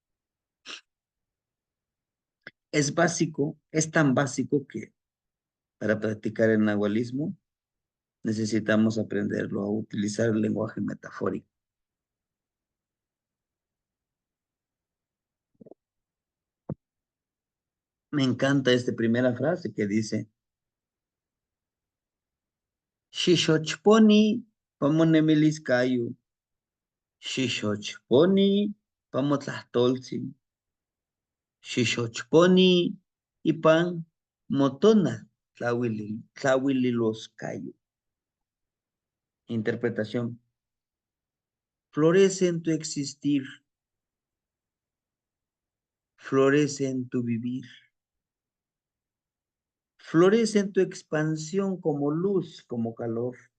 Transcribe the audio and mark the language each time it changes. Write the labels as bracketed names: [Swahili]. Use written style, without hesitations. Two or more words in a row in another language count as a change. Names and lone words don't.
[Spanish] Es básico, es tan básico que para practicar el nahualismo necesitamos aprenderlo a utilizar el lenguaje metafórico. Me encanta esta primera frase que dice, [Nahuatl languages] Xixochponi pamonemiliscayo, Xixochponi pamotlahtoltzin, Xixochponi ipan motona tlauililoscayo. [Spanish] Interpretación. Florece en tu existir, florece en tu vivir, florece en tu expansión como luz, como calor.